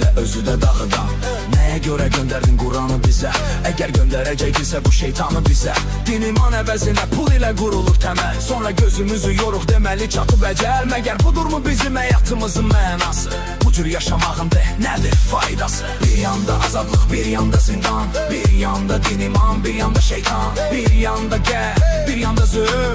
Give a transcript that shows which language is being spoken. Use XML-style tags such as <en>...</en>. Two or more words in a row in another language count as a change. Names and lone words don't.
<az>özü de dağıdan.</az> <tr>Neye göre gönderdin Kur'an'ı bize? Eğer gönderecekse bu şeytanı bize.</tr> <az>Din iman əvəzinə pul ile qurulur təməl. Sonra gözümüzü yoruq deməli çatıb əcəl. Məgər budur mu bizim həyatımızın mənası? Bu cür yaşamağın de nədir faydası? Bir yanda azadlıq, bir yanda zindan, bir yanda din iman, bir yanda şeytan, bir yanda gəl, bir yanda zülm.</az>